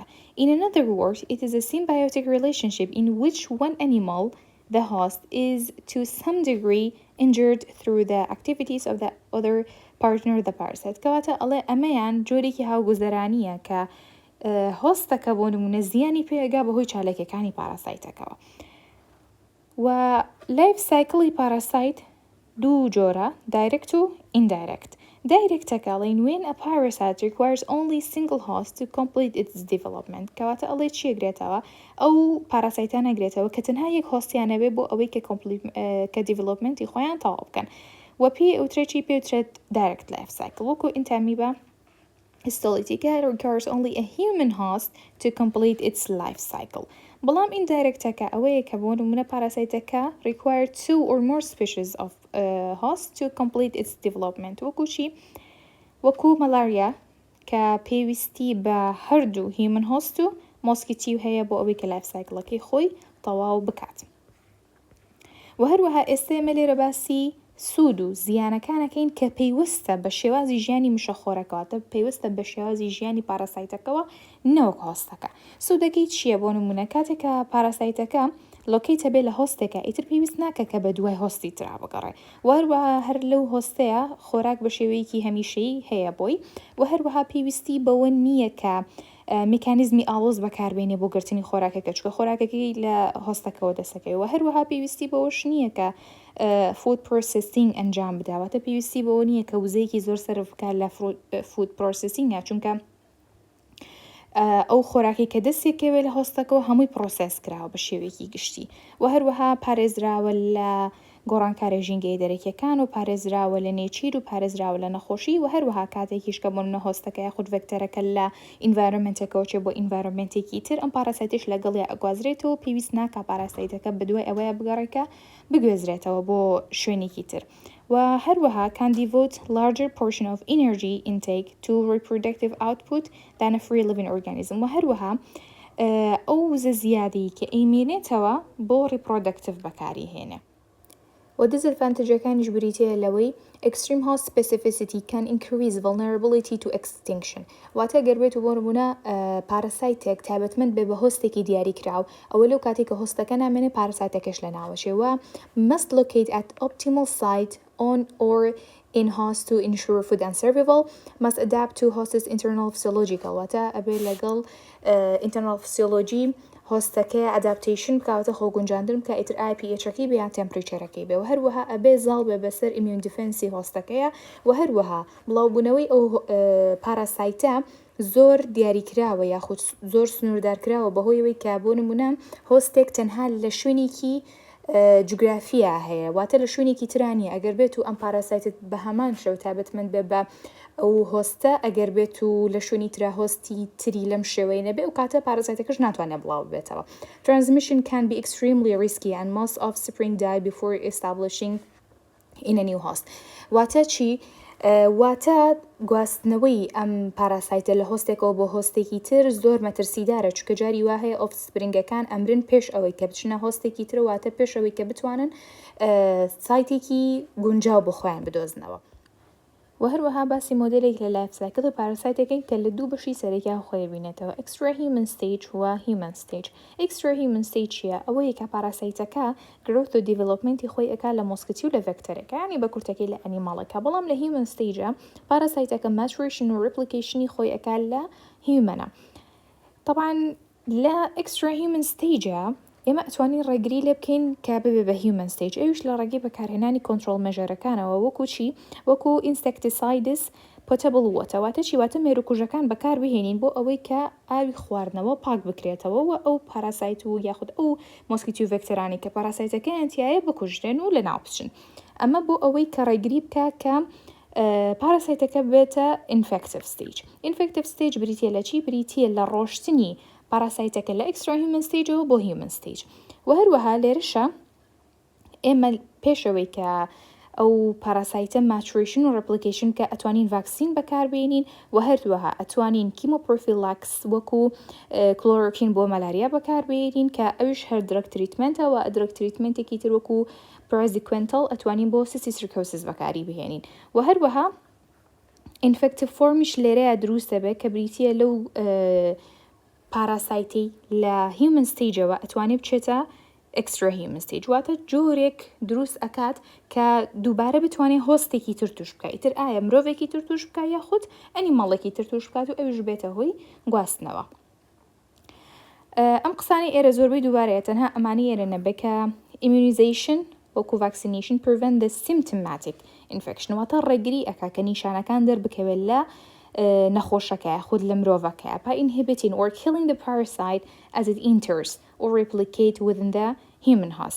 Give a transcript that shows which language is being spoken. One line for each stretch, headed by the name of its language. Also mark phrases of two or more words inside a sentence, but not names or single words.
English: In another word, it is a symbiotic relationship in which one animal, the host, is to some degree injured through the activities of the other partner, the parasite.
Central Kurdish: کەواتە ئەڵێ ئەمەیان جۆرێکی هاوگوزەرانیە کە هۆستەکە بۆ نمونە زیانی پێگا بەهۆی چالاکیەکانی پاراسایتەکەوە.
English: و life cycle parasite
Central Kurdish: دوو جۆرە
English: direct و indirect. Direct calling when a parasite requires only single host to complete its development.
Central Kurdish: کەواتە ئەڵێ چی ئەگرێتەوە ئەو پاراسایتان ئەگرێتەوە کە تەنها یەک هۆستیانە بێ بۆ ئەوەی کە دیڤلۆپمنتی خۆیان تەواو بکەن و پێی ئەوترێکی پێوترێت
English: direct life cycle
Central Kurdish: وەکو ئینتامیبە
English: histologica requires only a human host to complete its life cycle.
Central Kurdish: بەڵام indirectەکە ئەوەیە کە بۆ نمونە پاراسایتەکە
English: require two or more species of hosts to complete its development
Central Kurdish: وەکو چی؟ وەکو مەلاریا کە پێویستی بە هەردوو
English: human host
Central Kurdish: و مۆسکیتیو هەیە بۆ ئەوەی کە
English: life cycleەکەی
Central Kurdish: خۆی تەواو بکات. و هەروەها ئێستا ئێمە لێرە باسی سوود و زیانەکانەکەین کە پێیوەستە بە شێوازی ژیانی مشەخۆرەکەواتە پێیوەستە بە شێوازی ژیانی پاراسایتەکەەوە نەوەک هۆستەکە. سوودەکەی چییە بۆ نمونە کاتێکە پاراسایتەکە لۆکەیتە بێ لە هۆستێکە ئیتر پێویست ناکە کە بە دوای هۆستی ترا بگەڕێ و هەروەها هەر لەو هۆستەیە خۆراک بە شێوەیەکی هەمیشەیی هەیە بۆی و هەروەها پێویستی بەوە نییە کە میکانیزمی ئاڵۆز بەکاربێنێ بۆ گرتنی خۆراکەکە چکە خۆراکەکەی لە هۆستەکەەوە دەسەکەی و هەروەها پێویستی بەوەش نییە کە
English: food processing
Central Kurdish: ئەنجام بداواتە پێویستی بەوە نییە کە وزەیەکی زۆر سەرف بکات لە
English: food processing
Central Kurdish: چونکە ئەو خۆراکی کە دەستێکەوێت لە هۆستەکەەوە هەمووی پرۆسس کراوە بە شێوەیەکی گشتی و هەروەها پارێزراوە لە گۆڕانکارە ژینگەی دەرەکیەکان و پارێزراوە لە نێچیر و پارێزراوە لە نەخۆشی و هەروەها کاتێکیش کە بۆنە هۆستەکە یاخود ڤێکتەرەکە لە ئینڤایرۆمنتەکەەوە چێ بۆ ئینڤایرۆمنتێکی تر ئەم پاراسایتیش لەگەڵی ئەگوازرێتەوە پێویست ناکە پاراسایتەکە بەدوای ئەوەیە بگەڕێکە بگوێزرێتەوە بۆ شوێنێکی تر و هەروەها
English: can devote larger portion of energy intake to reproductive output than a free living organism
Central Kurdish: و هەروەها ئەو وزە زیادی کە ئەیمێنێتەوە بۆ reproductive بەکاری هێنێ. و disadvantageەکانیش بریتەیە لەوەی
English: extreme host specificity can increase vulnerability to extinction
Central Kurdish: واتە گەربێت و بۆ نمونە پاراسایتێک تایبەتمەند بێ بە هۆستێکی دیاری کراو ئەوە لەو کاتێک کە هۆستەکە نامێنێ پاراسایتەکەش لە ناوەشێوە
English: must locate at optimal site on or in host to ensure food and survival must adapt to host's internal physiological
Central Kurdish: واتە ئەبێ لەگەڵ
English: internal
Central Kurdish: physiology هۆستەکە ئەداپتیشن بکاتە خۆگونجاندن کە ئیتر IPHەکەی بە یان تەمپریچەرەکەی بێ و هەروەها ئەبێ زاڵ بێ بەسەر ئیمیون دیفەنسی هۆستەکەیە و هەروەها بڵاوبوونەوەی ئەو پاراسایتە زۆر دیاریکراوە یاخود زۆر سنووردارکراوە بەهۆیەوەی کە بۆ نمونە هۆستێک تەنها لە شوێنێکی جوگرافیا هەیە واتە لە شوێنێکی ترانی ئەگەر بێت و ئەم پاراسایتت بە هەمان شەو تابەتمەند بێ بە ئەو هۆستە ئەگەر بێت و لە شوێنی ترا هۆستی تری لەم شێوەی نەبێ و کاتە پاراسایتەکەش ناتوانێت بڵاو بێتەوە.
English: Transmission can be extremely risky and most offspring die before establishing in a new host.
Central Kurdish: واتە چی؟ واتە گواستنەوەی ئەم پاراسایتە لە هۆستێکەوە بۆ هۆستێکی تر زۆر مەترسیدارە چکە جاری وا هەیە ئۆفسپرینگەکان ئەمرن پێش ئەوەی کە بچنە هۆستێکی تر واتە پێش ئەوەی کە بتوانن سایتێکی گونجاو بۆ خۆیان بدۆزنەوە. و هەروەها باسی مۆدلێک لە لایف سایکڵ پاراسایتەکەی کە لە دوو بەشی سەرەکیان خۆی بینێتەوە
English: extra human stage
Central Kurdish: و
English: human stage. extra human stage
Central Kurdish: چیە؟ ئەوەیە کە پاراسایتەکە growth و developmenتی خۆی ئەکا لە مۆسکیتی و لە ڤێکتەرەکە یعنی بە کورتەکەی لە ئەنیماڵەکە بەڵام لە
English: human stage
Central Kurdish: پاراسایتەکە maturation و replicationی خۆی ئەکا لە humanە. طبعا لا
English: extra human stage
Central Kurdish: ئێمە ئەتوانین ڕێگری لێ بکەین کە ببێ بە
English: human stage
Central Kurdish: ئەوش لە ڕێگەی بەکارهێنانی کۆنترۆل مێژەرەکانەوە وەکو چی وەکو
English: insecticides potable water
Central Kurdish: واتە چی واتە مێروکوژەکان بەکار بهێنین بۆ ئەوەی کە ئاوی خواردنەوە پاک بکرێتەوە و ئەو پاراسایت و یاخود ئەو مۆسکیتو ڤێکتەرانی کە پاراسایتەکەیانتیایە بکوژرێن و لە ناو بچن ئەمە بۆ ئەوەی کە ڕێگری بکە کە پاراسایتەکە بێتە
English: infective stage. infective stage
Central Kurdish: بریتیە لە چی بریتیە لە ڕۆشتنی پاراسایتەکە لە
English: extra human stage
Central Kurdish: بۆ
English: human stage
Central Kurdish: و هەروەها لێرەشە ئێمە پێشەوەی کە ئەو پاراسایتە maturation و replication کە ئەتوانین ڤاکسین بەکاربێنین و هەروەها ئەتوانین کیمۆپرۆفیلاکس وەکو کلۆرۆکین بۆ مەلاریا بەکاربێنین کە ئەوش هەر درەگ تریتمنتەوە درەگ تریتمنتێکی تر وەکو پرازیکوێنتەڵ ئەتوانین بۆ سیستریکۆسس بەکاری بهێنین و هەروەها infective formiش لێرەیە دروستە بێت کە بریتیە لەو پاراسایتی لە
English: human stageەوە
Central Kurdish: ئەتوانێت بچێتە
English: extra human stage
Central Kurdish: واتە جۆرێک دروست ئەکات کە دووبارە بتوانێت هۆستێکی تر توش بکە ئیتر ئایا مرۆڤێکی تر توش بکە یاخود ئەنیماڵێکی تر توش بکات و ئەوش بێتە هۆی گواستنەوە ئەم قسانی ئێرە زۆربەی دووبارەیە تەنها ئەمانی ئێرە نەبێت کە immunization وەکو
English: vaccination prevent the symptomatic infection
Central Kurdish: واتە ڕێگری ئەکا کە نیشانەکان دەربکەوێت لە نەخۆشەکە خود لە مرۆڤەکە
English: by inhibiting or killing the parasite as it enters or replicate within the human host.